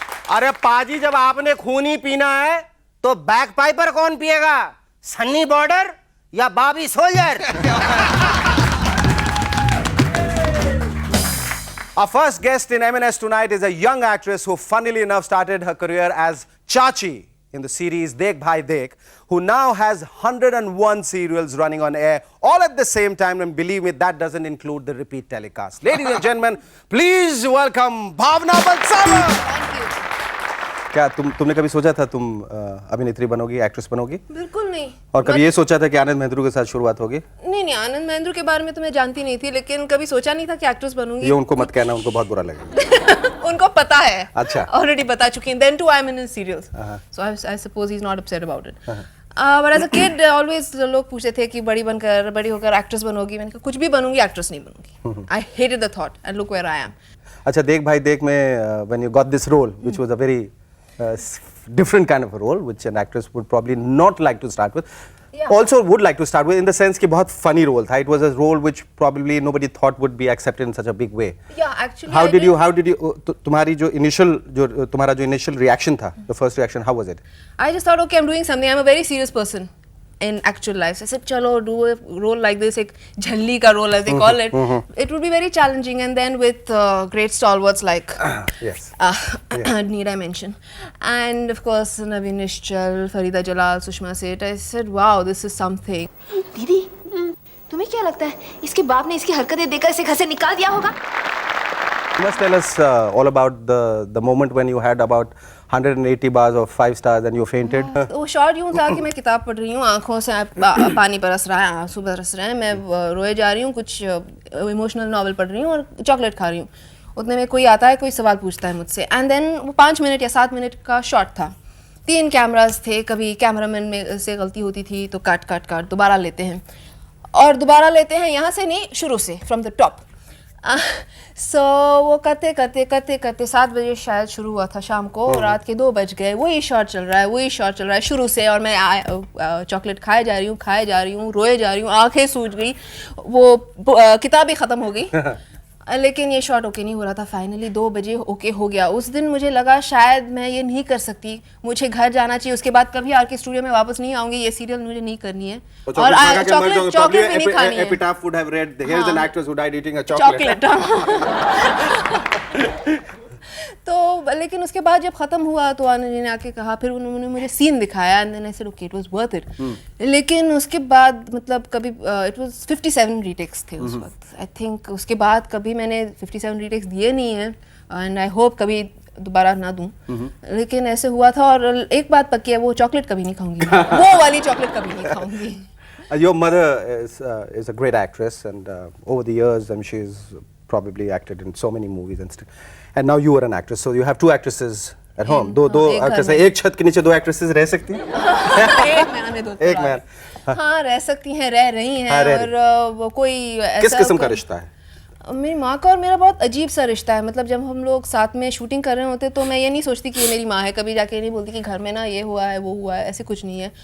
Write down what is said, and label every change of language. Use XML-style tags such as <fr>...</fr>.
<hi>अरे पाजी, जब आपने खून ही पीना है तो बैक पाइपर कौन पिएगा? सन्नी बॉर्डर या Bobby soldier?</hi> <en>Our first guest in M&S tonight is a young actress who funnily enough started her career as Chachi in the series Dekh Bhai Dekh, who now has 101 serials running on air all at the same time, and believe me, that doesn't include the repeat telecast. Ladies and gentlemen, please welcome Bhavna Balsava. Thank you.</en> <hi>क्या तुमने कभी सोचा था तुम अभिनेत्री बनोगी, actress बनोगी? बिल्कुल नहीं। और कभी ये सोचा था कि आनंद महेंद्रू के साथ शुरुआत होगी? नहीं, आनंद महेंद्रू के बारे में तो मैं जानती नहीं थी, लेकिन कभी सोचा नहीं था कि एक्ट्रेस बनूंगी। ये उनको मत कहना, उनको बहुत बुरा लगेगा। उनको पता है। अच्छा। ऑलरेडी बता चुकी हैं।</hi> <en>Then too I'm in his serials. So I suppose he's not upset about it. But as a kid always</en> <hi>लोग पूछते थे कि बड़ी होकर एक्ट्रेस बनोगी. मैंने कहा कुछ भी बनूंगी, एक्ट्रेस नहीं बनूंगी.</hi> <en>I hated the thought and look where I am.</en> <hi>अच्छा देख भाई देख में</hi> <en>when you got this role which was a very different kind of a role which an actress would probably not like to start with. Yeah. Also would like to start with in the sense</en> <hi>कि बहुत funny role था.</hi> <en>It was a role which probably nobody thought would be accepted in such a big way. Yeah, actually. How did you</en> <hi>तुम्हारी जो तुम्हारा जो initial reaction था,</hi> <en>the first reaction, how was it? I just thought, okay, I'm doing something. I'm a very serious person in actual life. So I said, chalo, do a role like this,</en> <hi>एक झल्ली का role</hi> <en>as they call it. It would be very challenging, and then with great stalwarts like Yes. need I mention, and of course Naveen Nishchal, Farida Jalal, Sushma Seth. I said, wow, this is something.</en> <hi>दीदी तुम्हें क्या लगता है इसके बाप ने इसकी हरकतें देखकर इसे घर से निकाल दिया होगा?</hi> <en>You must tell us all about the moment when you had about 180 bars of 5 stars and you fainted.</en> <hi>तो वो शॉर्ट यूँ था कि मैं किताब पढ़ रही हूँ, आँखों से पानी बरस रहा है, आंसू बरस रहे हैं, मैं रोए जा रही हूँ, कुछ इमोशनल नॉवल पढ़ रही हूँ और चॉकलेट खा रही हूँ. उतने में कोई आता है, कोई सवाल पूछता है मुझसे, एंड देन वो 5 मिनट या 7 मिनट का शॉट था. 3 कैमरास थे, कभी कैमरामैन में से गलती होती थी तो काट दोबारा लेते हैं, और दोबारा लेते हैं यहाँ से नहीं, शुरू से</hi> <en>From the top.</en> <hi>सो वो करते 7 बजे शायद शुरू हुआ था शाम को, रात के 2 बज गए, वही शॉट चल रहा है शुरू से, और मैं चॉकलेट खाए जा रही हूँ, रोए जा रही हूँ, आंखें सूज गई, वो किताब ही ख़त्म हो गई. लेकिन ये शॉट ओके नहीं हो रहा था. फाइनली 2 बजे ओके हो गया. उस दिन मुझे लगा शायद मैं ये नहीं कर सकती, मुझे घर जाना चाहिए, उसके बाद कभी आर के स्टूडियो में वापस नहीं आऊंगी, ये सीरियल मुझे नहीं करनी है, और चॉकलेट भी नहीं खानी है.</hi> <en>Epitaph would have read, here is an actress who died eating a chocolate.</en> <hi>तो लेकिन उसके बाद जब खत्म हुआ तो आनंद जी ने आके कहा, फिर उन्होंने मुझे सीन दिखाया,</hi> <en>And then I said okay it was worth it.</en> <hi>लेकिन उसके बाद मतलब कभी</hi> <en>it was</en> <hi>57 रीटेक्स थे उस वक्त. आई थिंक उसके बाद कभी मैंने 57 रीटेक्स दिए नहीं है,</hi> <en>and I hope</en> <hi>कभी दोबारा ना दूं. लेकिन ऐसे हुआ था, और एक बात पक्की है, वो चॉकलेट कभी नहीं खाऊंगी. वो वाली चॉकलेट कभी नहीं खाऊंगी.</hi> <en>Your mother is a great actress, and over the years she's probably acted in so many movies and stuff. And now you are an actress, so you have 2 actresses at home.</en> <hi>दो actresses, एक छत के नीचे 2 actresses रह सकती हैं? एक man में 2 एक मैन. हाँ रह सकती हैं, रह रही हैं. और वो कोई ऐसा किस किस्म का रिश्ता है? मेरी माँ का और मेरा बहुत अजीब सा रिश्ता है. मतलब जब हम लोग साथ में शूटिंग कर रहे होते तो मैं ये नहीं सोचती कि ये मेरी माँ है, कभी जाके ये नहीं बोलती कि घर में ना ये हुआ है वो हुआ है, ऐसे कुछ नहीं है.</hi>